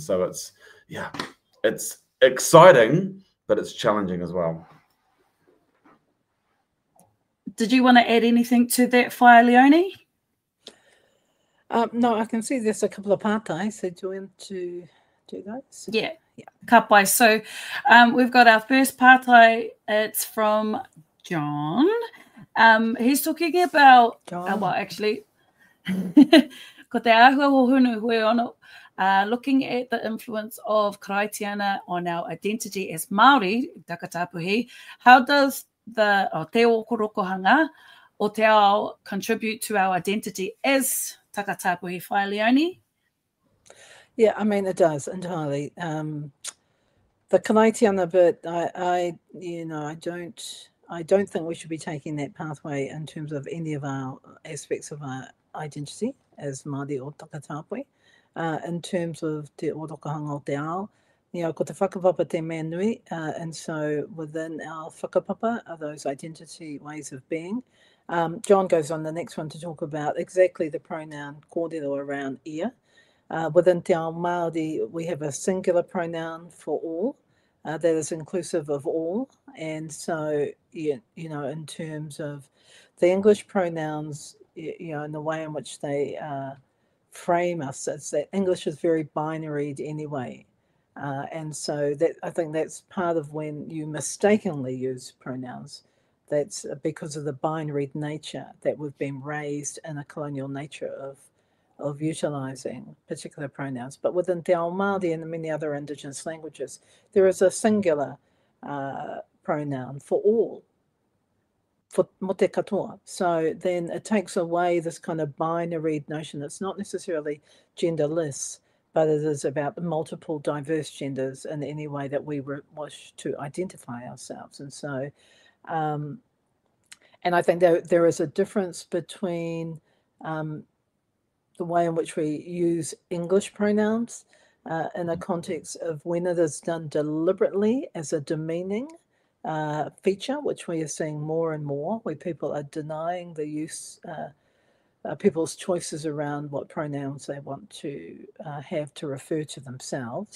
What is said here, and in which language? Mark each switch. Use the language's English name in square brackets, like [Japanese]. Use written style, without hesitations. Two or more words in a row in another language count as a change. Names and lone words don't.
[English] So it's exciting, but it's challenging as well. Did you want to add anything to that, Whaia Leone? No, I can see there's a couple of pātai, so do you want to do those? Yeah. Ka pai. So we've got our first pātai. It's from John. He's talking about, well, actually, [Māori] ko te āhua o hunu hui ono, [English] looking at the influence of karaitiana on our identity as Māori, takatāpui. How does the [Māori] te okorokohanga o te ao [English] contribute to our identity as takatāpui, Whaia Leone? Yeah, I mean, it does entirely. The karaitiana bit, I don't think we should be taking that pathway in terms of any of our aspects of our identity as [Māori] Māori o takatāpui. [English] In terms of [Māori] te orokohanga o te ao, ko te whakapapa te mea nui, [English] and so within our whakapapa are those identity ways of being. John goes on the next one to talk about exactly the pronoun kōrero around ia. [Māori] Within te ao Māori, [English] we have a singular pronoun for all that is inclusive of all. And so, in terms of the English pronouns, in the way in which they frame us, it's that English is very binary anyway. And so that I think that's part of when you mistakenly use pronouns. That's because of the binary nature that we've been raised in a colonial nature of utilising particular pronouns. But within [Māori] te ao Māori [English] and many other Indigenous languages, there is a singular pronoun for all, for [Māori] mo te katoa. [English] So then it takes away this kind of binary notion. It's not necessarily genderless, but it is about the multiple diverse genders in any way that we wish to identify ourselves. And so, and I think there is a difference between the way in which we use English pronouns in a context of when it is done deliberately as a demeaning feature, which we are seeing more and more, where people are denying the use, people's choices around what pronouns they want to have to refer to themselves.